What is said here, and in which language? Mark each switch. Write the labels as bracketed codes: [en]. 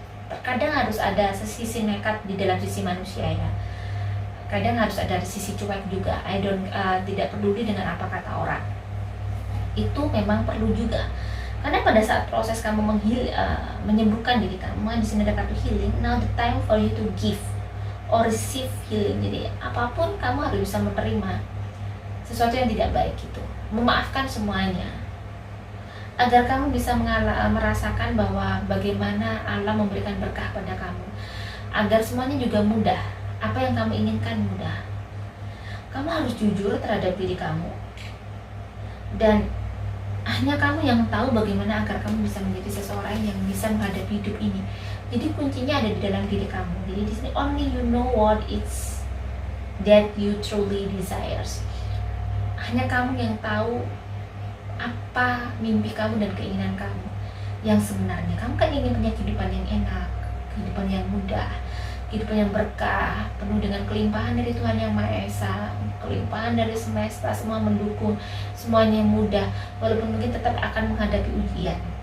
[id] Terkadang harus ada sisi nekat di dalam sisi manusia ya. Kadang harus ada sisi cuek juga. Tidak peduli dengan apa kata orang. Itu memang perlu juga. Karena pada saat proses kamu menyembuhkan diri kamu, di sini ada kata healing. [en] Now the time for you to give or receive healing. [id] Jadi apapun kamu harus bisa menerima sesuatu yang tidak baik itu, memaafkan semuanya, agar kamu bisa merasakan bahwa bagaimana Allah memberikan berkah pada kamu, agar semuanya juga mudah. Apa yang kamu inginkan mudah. Kamu harus jujur terhadap diri kamu, dan hanya kamu yang tahu bagaimana agar kamu bisa menjadi seseorang yang bisa menghadapi hidup ini. Jadi kuncinya ada di dalam diri kamu. Jadi di sini [en] only you know what it's that you truly desires. [id] Hanya kamu yang tahu apa mimpi kamu dan keinginan kamu yang sebenarnya. Kamu kan ingin punya kehidupan yang enak, kehidupan yang mudah, kehidupan yang berkah, penuh dengan kelimpahan dari Tuhan Yang Maha Esa, kelimpahan dari semesta, semua mendukung, semuanya mudah, walaupun mungkin tetap akan menghadapi ujian.